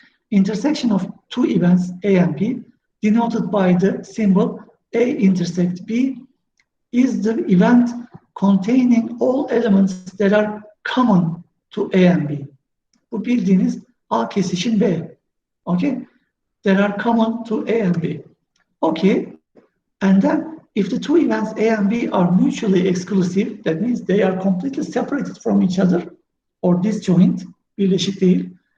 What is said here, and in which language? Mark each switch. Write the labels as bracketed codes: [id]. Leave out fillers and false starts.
[en] Intersection of two events, A and B, denoted by the symbol A intersect B, is the event containing all elements that are common to A and B. [tr] Bu bildiğiniz A kesişim B. [en] Okay? That are common to A and B. Okay. And then if the two events A and B are mutually exclusive, that means they are completely separated from each other or disjoint, [tr] birleşik değil.